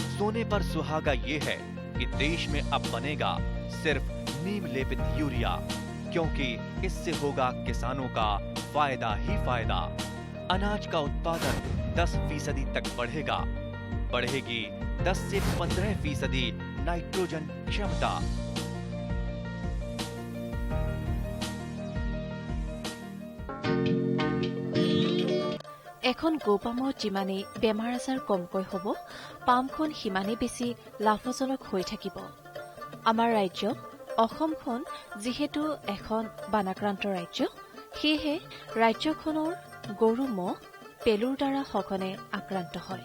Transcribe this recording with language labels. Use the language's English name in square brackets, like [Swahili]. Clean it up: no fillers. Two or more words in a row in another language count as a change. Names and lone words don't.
[Hindi] सोने पर सुहागा ये है कि देश में अब बनेगा सिर्फ नीम लेपित यूरिया, क्योंकि इससे होगा किसानों का फायदा ही फायदा। अनाज का उत्पादन 10% तक बढ़ेगा। बढ़ेगी 10 से 15% नाइट्रोजन क्षमता। [Assamese] এখন গোপামৰ যিমানে বেমাৰ আজাৰ কমকৈ হ'ব, পামখন সিমানে বেছি লাভজনক হৈ থাকিব। আমাৰ ৰাজ্য অসমখন যিহেতু এখন বানাক্ৰান্ত ৰাজ্য, সেয়েহে ৰাজ্যখনৰ গৰু মহ পেলুৰ দ্বাৰা সঘনে আক্ৰান্ত হয়।